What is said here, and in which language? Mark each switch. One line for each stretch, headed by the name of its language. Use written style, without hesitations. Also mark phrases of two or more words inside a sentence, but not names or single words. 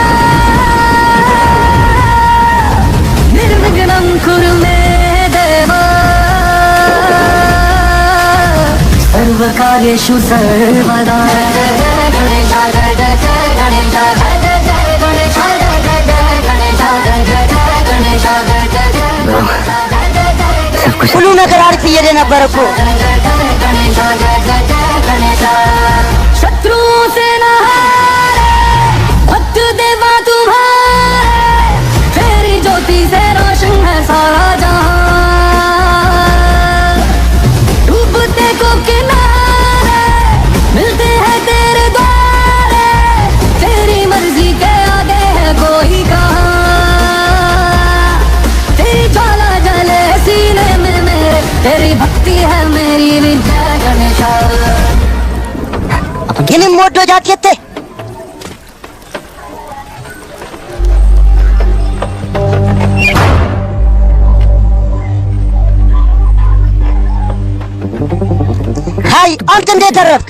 Sanskrit: निर्विघ्नं कुरु मे देव सर्वकार्येषु सर्वदा
Amharic: ሁሉ ነገር አሪፍ እየሄደ ነበር እኮ።
Hindi: शत्रु से न हारे भक्त देवा तुम्हारे तेरी ज्योति से रोशन है सारा जहां डूबते को किनारे मिलते हैं तेरे द्वारे तेरी मर्जी के आगे है कोई कहां तेरी ज्वाला जले सीने में मेरे तेरी भक्ति है मेरी विद्या गणेशा
Amharic: የኔም ወዶ ጃኬቴ ሃይ አንተ እንዴት ተረፍክ?